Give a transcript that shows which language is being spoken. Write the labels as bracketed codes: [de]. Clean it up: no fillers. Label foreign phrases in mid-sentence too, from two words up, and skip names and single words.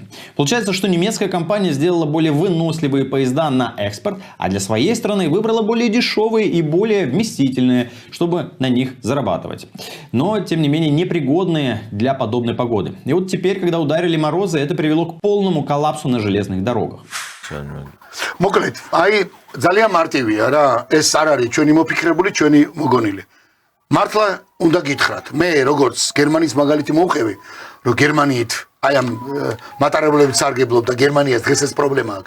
[ru] Получается, что немецкая компания сделала более выносливые поезда на экспорт, а для своей страны выбрала более дешевые и более вместительные, чтобы на них зарабатывать. Но, тем не менее, непригодные для подобной погоды. И вот теперь, когда ударили морозы, это привело к полному коллапсу на железных дорогах. [ka] მოკლედ, აი ძალიან მარტივია რა, ეს არ არის ჩვენი მოფიქრებული, ჩვენი მოგონილი. მართლა უნდა გითხრათ, მე როგორც გერმანიის მაგალითი მოვყევი, რომ გერმანიით აი ამ მატარებლებით სარგებლობ და გერმანიას დღეს ეს პრობლემა აქვს.